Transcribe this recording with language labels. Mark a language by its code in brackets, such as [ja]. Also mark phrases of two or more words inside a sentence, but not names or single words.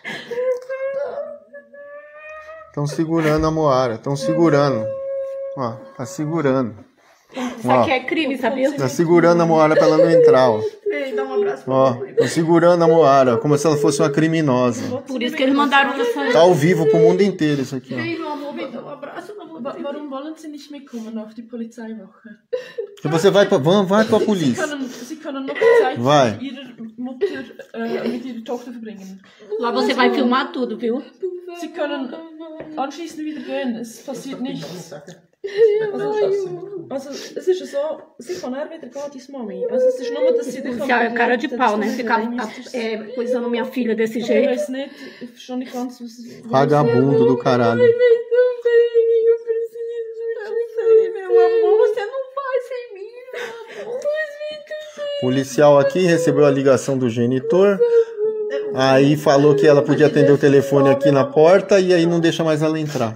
[pt] Estão segurando a Moara, estão segurando. Ó, tá segurando. Isso aqui é crime, sabia? Tá segurando a Moara pra ela não entrar, ó. Ei, dá um abraço pra Ó, tô segurando a Moara, como se ela fosse uma criminosa. Por isso que eles mandaram essa... Tá ao vivo pro mundo inteiro isso aqui, ó. Ei, meu amor, vem dar um abraço. [de] Warum wollen Sie nicht mitkommen auf die Polizeiwache? [pt] E você vai pra polícia. [de] Sie können noch Zeit mit Ihrer Mutter, mit Ihrer Tochter verbringen. [pt] Lá você vai filmar tudo, viu? [de] Sie können anschließend wieder gehen, es passiert nichts. Also es ist so, sie kann wieder gehen, deine Mami. Also es ist nur, dass sie dich... [pt] Cara de pau, né? Ficar coisando minha filha desse jeito. [de] Ich weiß nicht, ich verstehe nicht ganz, was... [pt] Vagabundo do caralho. Eu sei, meu amor, você não vai sem mim, meu amor. Policial aqui recebeu a ligação do genitor. Aí falou que ela podia atender o telefone aqui na porta e aí não deixa mais ela entrar.